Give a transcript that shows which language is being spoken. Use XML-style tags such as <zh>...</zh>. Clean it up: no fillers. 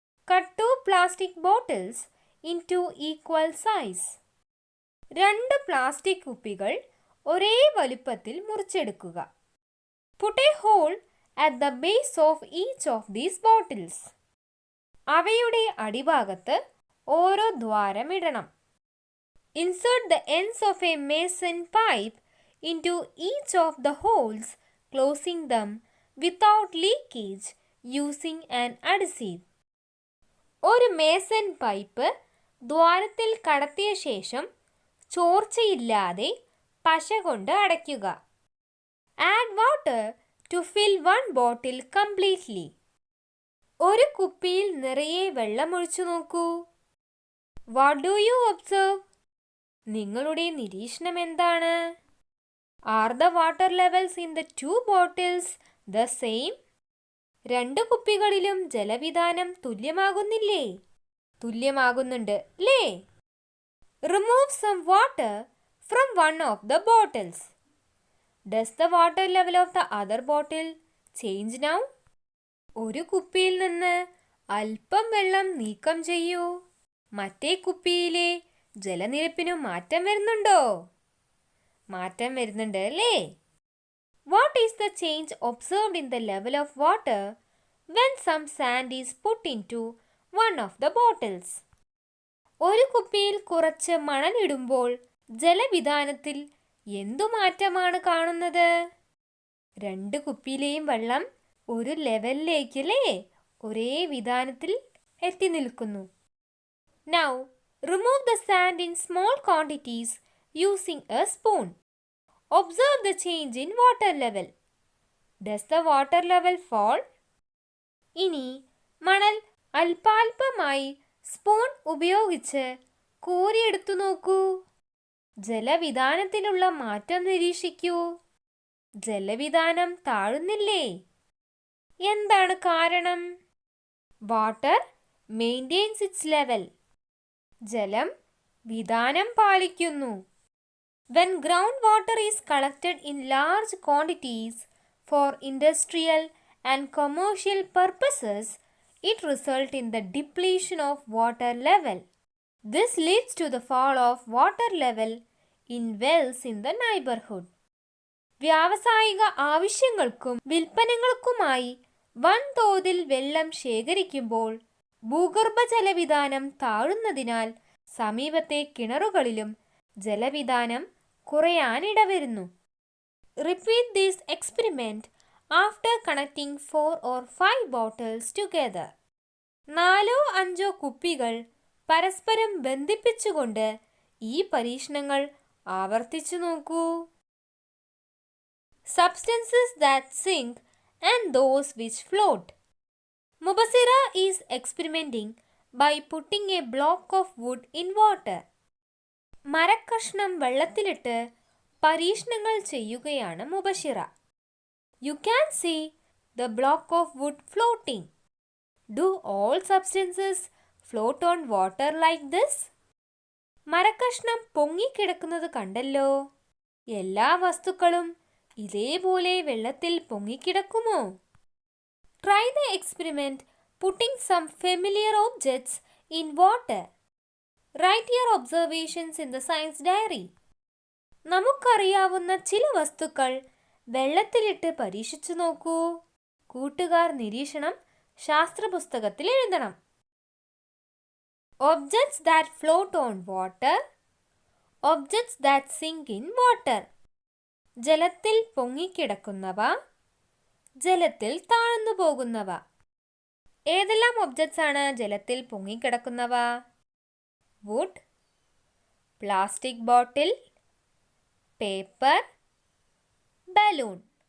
<en>Cut 2 plastic bottles into equal size.</en> <ml>2 plastic കുപ്പികൾ ഒരേ വലുപ്പത്തിൽ മുറിച്ചെടുക്കുക.</ml> <en>Put a hole at the base of each of these bottles.</en> <ml>അവയുടെ അടിഭാഗത്ത് ഓരോ ദ്വാരം ഇടണം.</ml> <en>Insert the ends of a mason pipe into each of the holes, closing them without leakage using an adhesive.</en> <ml>ഒരു Mason pipe ദ്വാരത്തിൽ കടത്തിയ ശേഷം ചോർച്ചയില്ലാതെ പശ കൊണ്ട് അടയ്ക്കുക.</ml> <en>Add water to fill one bottle completely.</en> <ml>ഒരു കുപ്പിയിൽ നിറയെ വെള്ളമൊഴിച്ചു നോക്കൂ.</ml> <en>What do you observe?</en> <ml>നിങ്ങളുടെ നിരീക്ഷണം എന്താണ്?</ml> <en>Are the water levels in the 2 bottles the same?</en> <ml>2 കുപ്പികളിലും ജലവിധാനം തുല്യമാകുന്നില്ലേ? തുല്യമാകുന്നുണ്ട് അല്ലേ?</ml> <en>Remove some water from one of the bottles. Does the water level of the other bottle change now?</en> <ml>ഒരു കുപ്പിയിൽ നിന്ന് അല്പം വെള്ളം നീക്കം ചെയ്യൂ. മറ്റേ കുപ്പിയിലെ ജലനിരപ്പിനു മാറ്റം വരുന്നുണ്ടോ? മാറ്റം വരുന്നുണ്ട് അല്ലേ?</ml> <en>What is the change observed in the level of water when some sand is put into one of the bottles?</en> <ml>ഒരു കുപ്പിയിൽ കുറച്ച് മണലിടുമ്പോൾ ജലവിധാനത്തിൽ എന്തു മാറ്റമാണ് കാണുന്നത്? 2 കുപ്പിയിലെയും വെള്ളം ഒരു ലെവലിലേക്കല്ലേ ഒരേ വിധാനത്തിൽ എത്തി നിൽക്കുന്നു.</ml> <en>Now, remove the sand in small quantities using a spoon. Observe the change in water level. Does the water level fall?</en> <ml>ഇനി മണൽ അല്പാൽപമായി സ്പൂൺ ഉപയോഗിച്ച് കോരിയെടുത്തു നോക്കൂ. ജലവിധാനത്തിലുള്ള മാറ്റം നിരീക്ഷിക്കൂ. ജലവിധാനം താഴുന്നില്ലേ? എന്താണ് കാരണം?</ml> <en>Water maintains its level.</en> <ml>ജലം വിധാനം പാലിക്കുന്നു.</ml> <en>When groundwater is collected in large quantities for industrial and commercial purposes, it results in the depletion of water level. This leads to the fall of water level in wells in the neighborhood.</en> <ml>വ്യാവസായിക ആവശ്യങ്ങൾക്കും വിൽപ്പനകൾക്കുമായി വൻതോതിൽ വെള്ളം ശേഖരിക്കുമ്പോൾ ഭൂഗർഭജലവിധാനം താഴുന്നതിനാൽ സമീപത്തെ കിണറുകളിലും ജലവിധാനം കുറയാനിടവരുന്നു.</ml> <en>Repeat this experiment after connecting 4 or 5 bottles together.</en> <ml>4-5 കുപ്പികൾ പരസ്പരം ബന്ധിപ്പിച്ചുകൊണ്ട് ഈ പരീക്ഷണങ്ങൾ ആവർത്തിച്ചു നോക്കൂ.</ml> <en>Substances that sink and those which float. Mubasira is experimenting by putting a block of wood in water.</en> <ml>മരക്കഷ്ണം വെള്ളത്തിലിട്ട് പരീക്ഷണങ്ങൾ ചെയ്യുകയാണ് Mubashira.</ml> <en>You can see the block of wood floating. Do all substances float on water like this?</en> <ml>മരക്കഷ്ണം പൊങ്ങിക്കിടക്കുന്നത് കണ്ടല്ലോ. എല്ലാ വസ്തുക്കളും ഇതേപോലെ വെള്ളത്തിൽ പൊങ്ങിക്കിടക്കുമോ?</ml> <en>Try the experiment putting some familiar objects in water. Write your observations in the science diary.</en> <ml>നമുക്കറിയാവുന്ന ചില വസ്തുക്കൾ വെള്ളത്തിലിട്ട് പരീക്ഷിച്ചു നോക്കൂ. കൂട്ടുകാർ നിരീക്ഷണം ശാസ്ത്രപുസ്തകത്തിൽ എഴുതണം.</ml> <en>Objects that float on water. Objects that sink in water.</en> <ml>ജലത്തിൽ പൊങ്ങിക്കിടക്കുന്നവ, ജലത്തിൽ താഴ്ന്നു പോകുന്നവ. ഏതെല്ലാം ഒബ്ജക്ട്സ് ആണ് ജലത്തിൽ പൊങ്ങിക്കിടക്കുന്നവ? Would, plastic bottle, paper, balloon.</ml>